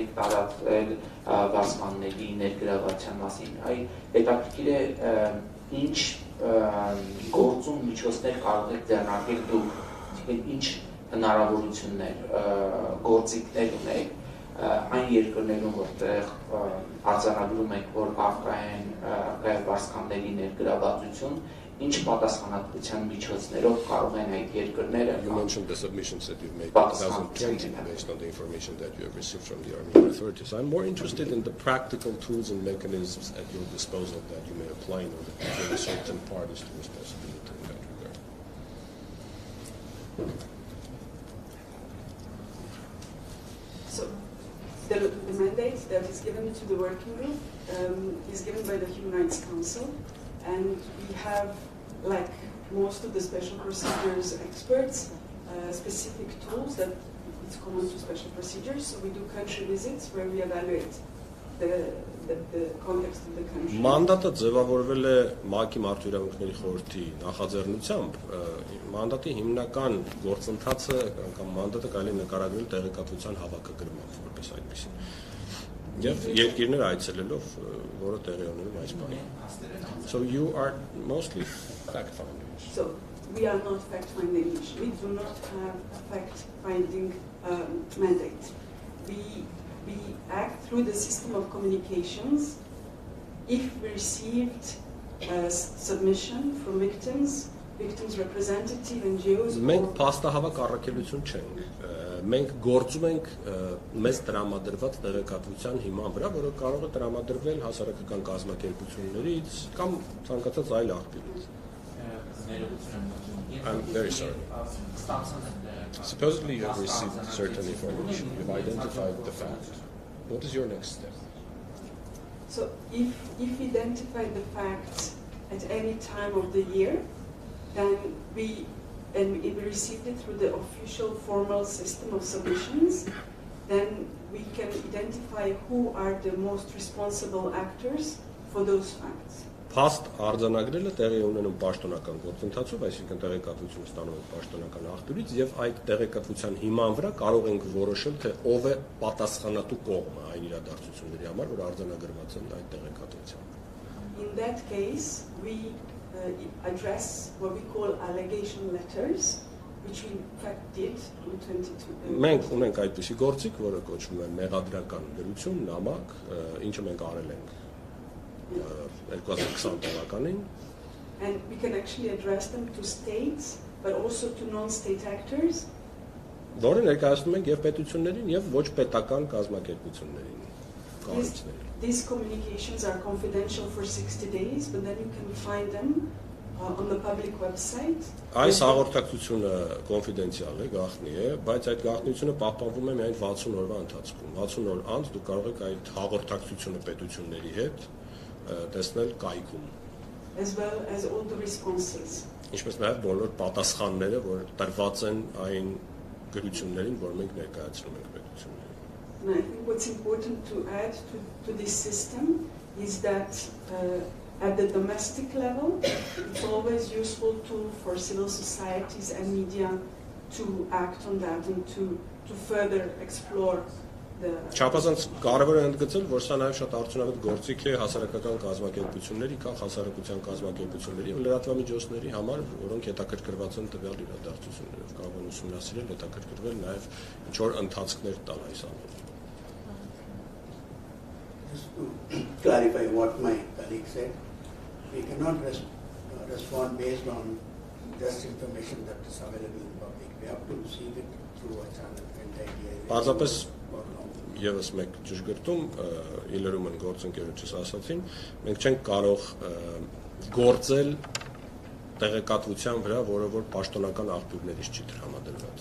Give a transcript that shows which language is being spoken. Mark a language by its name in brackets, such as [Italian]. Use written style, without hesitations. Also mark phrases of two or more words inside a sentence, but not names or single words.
[Armenian] եք տարածել վարձկանների ներգրավության մասին։ Հետաքրքիր է ինչ գործում միջոցներ կարող եք ձեռնարկել դուք, ինչ հնարավորություններ, գործիքներ ունեք այն երկրներում, որտեղ արձանագրում եք, որ առկա է վարձկանների ներգրավվածություն, ինչ պատասխանատվության միջոցներով կարող են այդ երկրները։ [English] You mentioned the submissions that you've made in 2020 based on the information that you have received from the Armenian authorities. I'm more interested in the practical tools and mechanisms at your disposal that you may apply in order to bring certain parties to responsibility in that regard. So the mandate that is given to the working group is given by the Human Rights Council, and we have, like most of the special procedures experts, specific tools that it's common to special procedures. So we do country visits where we evaluate the context of the country. [Armenian] Մանդատը ձևավորվել է Մակ-Ի մարդու իրավունքների խորհրդի նախաձեռնությամբ, մանդատի հիմնական գործընթացը կամ մանդատը կարելի է նկարագրել տեղեկատվության հավաքագրումով, որպես այդպեսին։ Եվ երկիրներ այցելելով, որը տեղի ունենում այս բանը։ [English] So you are mostly fact-finders. So we are not fact-finding. We do not have a fact-finding mandate. We act through the system of communications. If we received a submission from victims representative NGOs. [Armenian] Մենք փաստահավաք առաքելություն չենք։ մենք գործում ենք մեզ տրամադրված տեղեկատվության հիման վրա, որը կարող է տրամադրվել հասարակական կազմակերպություններից կամ ցանկացած այլ աղբյուրից։ [English] I'm very sorry. Supposedly you have received certain information, you've identified the fact. What is your next step? So if we identify the facts at any time of the year, then we received it through the official formal system of submissions, then we can identify who are the most responsible actors for those facts. [Armenian] Փաստ արձանագրելը տեղի ունենում պաշտոնական գործընթացով, այսինքն տեղեկատվություն ստանում ենք պաշտոնական աղբյուրից եւ այդ տեղեկատվության հիման վրա կարող ենք որոշել թե ով է պատասխանատու կողմը այն իրադարձությունների համար, որ արձանագրված են այդ տեղեկատվությամբ։ [English] In that case, we address what we call allegation letters, which we in fact did in 2022. [Armenian] Մենք ունենք այդպիսի գործիք, որը կոչվում է մեղադրական գրություն, նամակ, ինչը մենք արել ենք 2020 թվականին, [English] and we can actually address them to states but also to non-state actors, [Armenian] որը ներկայացնում ենք եւ պետություններին եւ ոչ պետական կազմակերպություններին, կառույցներին։ [English] These communications are confidential for 60 days, but then you can find them on the public website. [Armenian] Այս հաղորդակցությունը կոնֆիդենցիալ է, գաղտնի է, բայց այդ գաղտնիությունը պահպանվում է միայն 60 օրվա ընթացքում։ 60 օր անց դուք կարող եք այդ հաղորդակցությունը պետությունների հետ տեսնել կայքում, [English] as well as all the responses. [Armenian] Ինչպես նաև բոլոր պատասխանները, որ տրված են այն գրություններին, որ մենք ներկայացնում ենք պետություններին։ [English] And I think what's important to add to this system is that at the domestic level, it's always useful tool for civil societies and media to act on that and to further explore the. [Armenian] Չափազանց կարևոր է ընդգծել, որ սա նաև շատ արդյունավետ գործիք է հասարակական կազմակերպությունների, կամ հասարակության կազմակերպությունների եւ լրատվամիջոցների համար, որոնք հետաքրքրված են տվյալ իրադարձություններով, կարող են ուսումնասիրել, հետաքրքրվել նաև ինչ որ ընթացքներ տալ այս ամենին։ [English] Just to clarify what my colleague said, we cannot respond based on just information that is available in public. We have to receive it through a channel and [Armenian] Պարզապես եւս մեկ ճշգրտում իլերում են գործընկերոջս ասացին, մենք չենք կարող գործել տեղեկատվության վրա, որը որ պաշտոնական աղբյուրներից չի տրամադրված։